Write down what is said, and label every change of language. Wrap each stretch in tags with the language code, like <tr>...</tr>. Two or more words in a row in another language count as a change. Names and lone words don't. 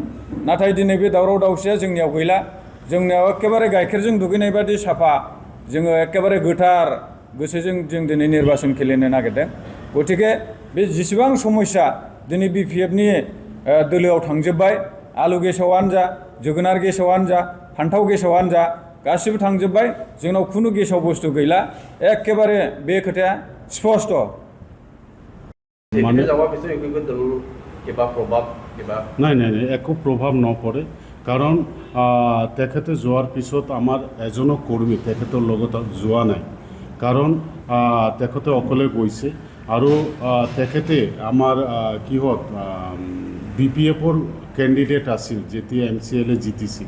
<brx>नाथाय दिनै बे दावराव दावसिया जोंनियाव गैला। जोंनियाव एखेबारे गाइखेरजों दुगैनाय बादि साफा, जोङो एखेबारे गोथार गोसोजों जों दिनै निर्बाचन खेलेनो नागिरदों। गतिके बे जेसेबां समस्या दिनै BPFनि दोलोआव थांजोब्बाय, आलु गेसावानो जा, जोगोनार गेसावानो जा, फान्थाव गेसावानो जा, गासिबो थांजोब्बाय। जोंनाव खुनु गेसाव बुस्थु गैला। एखेबारे बे खोथाया स्पष्ट।</brx> <as>নাই একো প্ৰভাৱ নপৰে, কাৰণ তেখেতে যোৱাৰ পিছত আমাৰ এজনো কৰ্মী তেখেতৰ লগত যোৱা নাই। কাৰণ তেখেতে অকলে গৈছে আৰু তেখেতে আমাৰ কিহত BPFৰ কেণ্ডিডেট আছিল যেতিয়া MCLA জিতিছিল।</as>